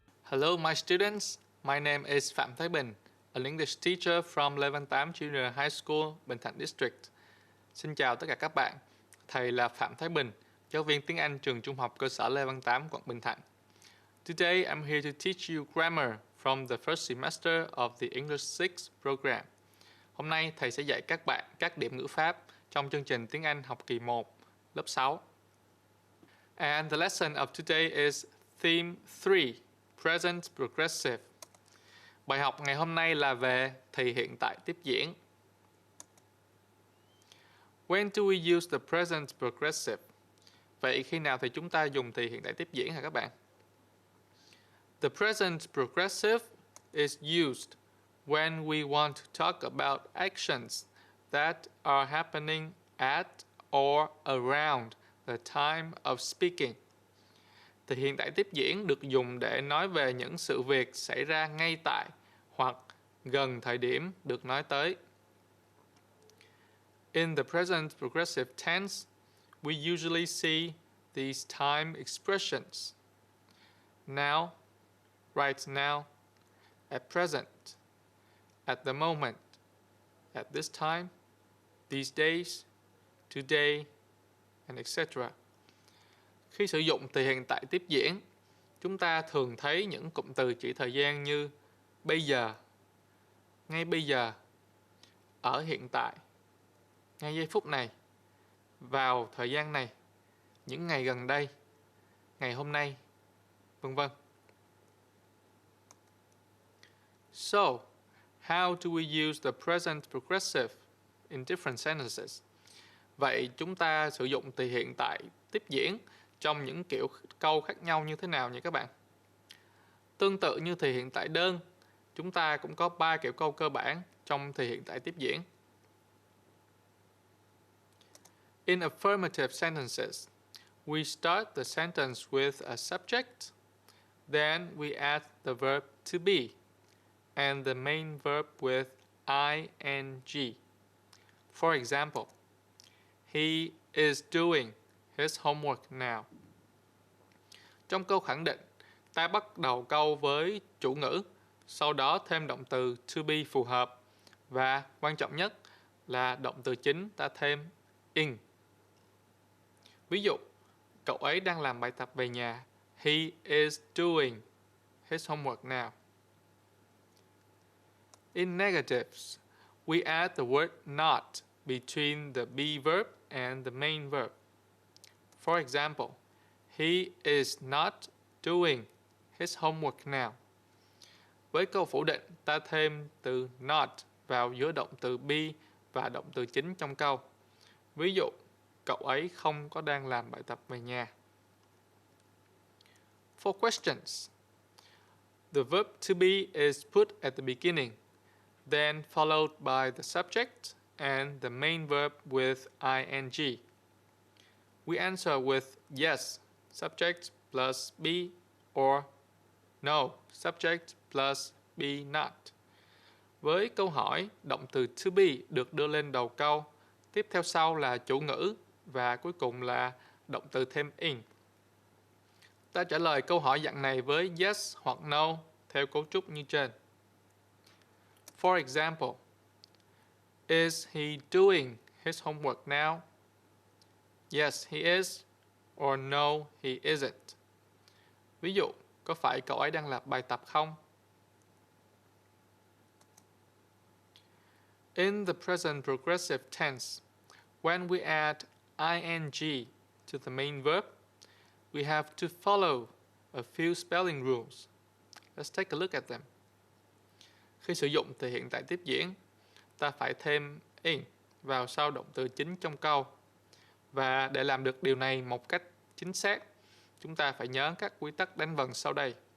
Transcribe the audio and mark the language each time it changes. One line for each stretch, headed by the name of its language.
English: Hello my students, my name is Phạm Thái Bình, an English teacher from Level 8 Junior High School, Bình Thạnh District.
Vietnamese: Xin chào tất cả các bạn, thầy là Phạm Thái Bình, giáo viên tiếng Anh trường trung học cơ sở Level 8 quận Bình Thạnh.
English: Today I'm here to teach you grammar from the first semester of the English 6 program.
Vietnamese: Hôm nay thầy sẽ dạy các bạn các điểm ngữ pháp trong chương trình tiếng Anh học kỳ 1, lớp 6.
English: And the lesson of today is theme 3. Present Progressive.
Vietnamese: Bài học ngày hôm nay là về thì hiện tại tiếp diễn.
English: When do we use the present progressive?
Vietnamese: Vậy khi nào thì chúng ta dùng thì hiện tại tiếp diễn hả các bạn?
English: The present progressive is used when we want to talk about actions that are happening at or around the time of speaking.
Vietnamese: Thì hiện tại tiếp diễn được dùng để nói về những sự việc xảy ra ngay tại hoặc gần thời điểm được nói tới.
English: In the present progressive tense, we usually see these time expressions. Now, right now, at present, at the moment, at this time, these days, today, and etc.
Vietnamese: Khi sử dụng thì hiện tại tiếp diễn, chúng ta thường thấy những cụm từ chỉ thời gian như bây giờ, ngay bây giờ, ở hiện tại, ngay giây phút này, vào thời gian này, những ngày gần đây, ngày hôm nay, vân vân.
English: So, how do we use the present progressive in different sentences?
Vietnamese: Vậy chúng ta sử dụng thì hiện tại tiếp diễn trong những kiểu câu khác nhau như thế nào nhỉ các bạn? Tương tự như thì hiện tại đơn, chúng ta cũng có 3 kiểu câu cơ bản trong thì hiện tại tiếp diễn.
English: In affirmative sentences, we start the sentence with a subject, then we add the verb to be, and the main verb with ing. For example, he is doing his homework now.
Vietnamese: Trong câu khẳng định, ta bắt đầu câu với chủ ngữ, sau đó thêm động từ to be phù hợp và quan trọng nhất là động từ chính ta thêm in. Ví dụ, cậu ấy đang làm bài tập về nhà.
English: He is doing his homework now. In negatives, we add the word not between the be verb and the main verb. For example, he is not doing his homework now.
Vietnamese: Với câu phủ định, ta thêm từ not vào giữa động từ be và động từ chính trong câu. Ví dụ, cậu ấy không có đang làm bài tập về nhà.
English: For questions, the verb to be is put at the beginning, then followed by the subject and the main verb with ing. We answer with yes, subject plus be, or no, subject plus be not.
Vietnamese: Với câu hỏi, động từ to be được đưa lên đầu câu, tiếp theo sau là chủ ngữ và cuối cùng là động từ thêm in. Ta trả lời câu hỏi dạng này với yes hoặc no theo cấu trúc như trên.
English: For example, is he doing his homework now? Yes, he is, or no, he isn't.
Vietnamese: Ví dụ, có phải cậu ấy đang làm bài tập không?
English: In the present progressive tense, when we add ing to the main verb, we have to follow a few spelling rules. Let's take a look at them.
Vietnamese: Khi sử dụng thì hiện tại tiếp diễn, ta phải thêm in vào sau động từ chính trong câu. Và để làm được điều này một cách chính xác, chúng ta phải nhớ các quy tắc đánh vần sau đây.